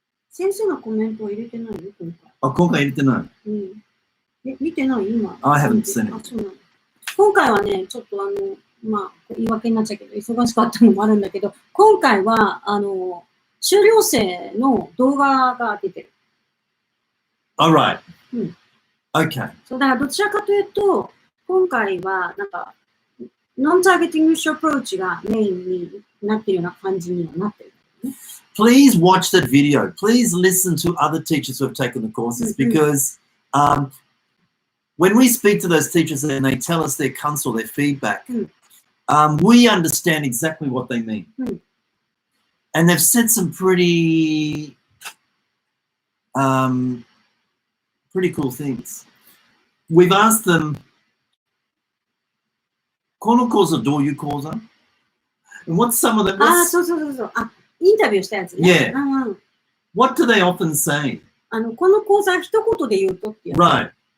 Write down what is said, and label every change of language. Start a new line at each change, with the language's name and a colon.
Japanese: 先生のコメントを入れてないよ、今回。今回入れてない。見てない今。
English: I haven't seen it.
Japanese: そうなの。今回はね、ちょっと言い訳になっちゃうけど、忙しかったのもあるんだけど、今回は、修了生の動画が出てる。
English: Alright. Okay.
Japanese: そう、だからどちらかというと、今回は、なんか、ノンターゲティングアプローチがメインになっているような感じにはなってる。
English: Please watch that video. Please listen to other teachers who have taken the courses, because when we speak to those teachers and they tell us their counsel, their feedback, we understand exactly what they mean. And they've said some pretty cool things. We've asked them,
Japanese: この講座どういう講座?
English: And what's some of them?
Japanese: そう。インタビューしたやつね。
English: Yeah. What do they often say?
Japanese: この講座一言で言うとっていう。
English: Right.